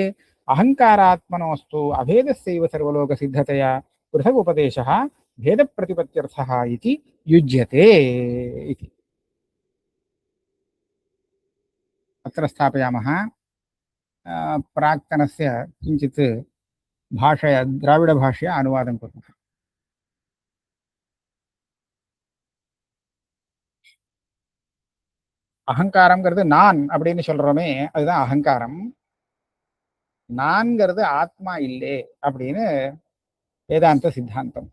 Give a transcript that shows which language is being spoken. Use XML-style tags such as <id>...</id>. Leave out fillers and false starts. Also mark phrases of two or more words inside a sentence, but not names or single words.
<sa>अहङ्कारात्मनोस्तु अभेदस्यैव सर्वलोकसिद्धतया पृथगुपदेशः भेदप्रतिपत्त्यर्थः इति युज्यते इति। अत्र स्थापयामः। प्राक्तनस्य किञ्चित् भाषया, द्राविडभाषया अनुवादं कुर्मः।</sa> <ta>அகங்காரம்ங்கிறது நான் அப்படின்னு சொல்றோமே, அதுதான் அகங்காரம். நான்கிறது ஆத்மா இல்லை அப்படின்னு வேதாந்த சித்தாந்தம்.</ta>